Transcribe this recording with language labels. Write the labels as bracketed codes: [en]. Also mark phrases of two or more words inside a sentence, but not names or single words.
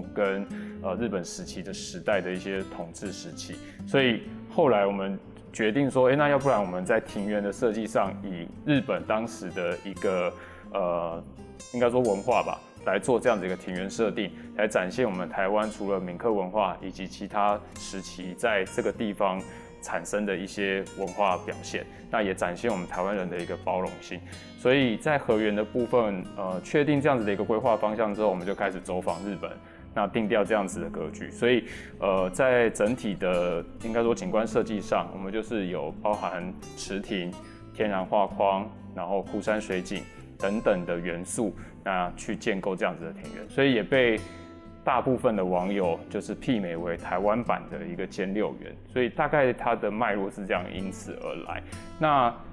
[zh] 跟日本時期的時代的一些統治時期，所以後來我們決定說，那要不然我們在庭園的設計上，以日本當時的一個應該說文化吧，來做這樣子一個庭園設定，來展現我們台灣除了閩客文化以及其他時期在這個地方產生的一些文化表現，那也展現我們台灣人的一個包容性。所以在河園的部分，確定這樣子的一個規劃方向之後，我們就開始走訪日本，那定調這樣子的格局。所以，在整體的應該說景觀設計上，我們就是有包含池亭、天然畫框，然後枯山水景等等的元素，那去建構這樣子的庭園，所以也被大部分的網友就是媲美為台灣版的一個兼六園，所以大概它的脈絡是這樣因此而來。那